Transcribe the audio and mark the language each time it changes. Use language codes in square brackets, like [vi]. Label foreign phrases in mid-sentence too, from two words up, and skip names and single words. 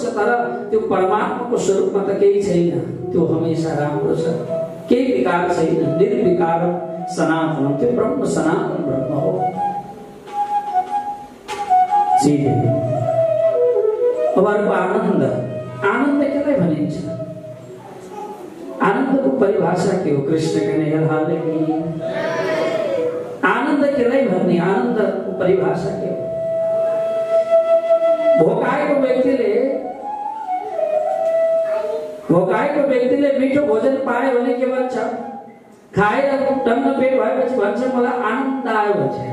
[ne] तर त्यो परमात्माको स्वरूपमा त केही छैन, त्यो हमेशा राम्रो छ, केही विकार छैन, निर्विकार सनातन। त्यो ब्रह्म सनातन ब्रह्म हो। अब अर्को आनन्द। आनन्द केलाई भनिन्छ? आनन्दको परिभाषा के हो? [hi] कृष्ण कन्हैया लाल की। [ne] आनन्द केलाई भन्ने? आनन्दको परिभाषा के हो? भोकाएको व्यक्तिले मिठो भोजन पायो भने के भन्छ? खाएर टन्न पेट भएपछि भन्छ मलाई आनन्द आयो भन्छ।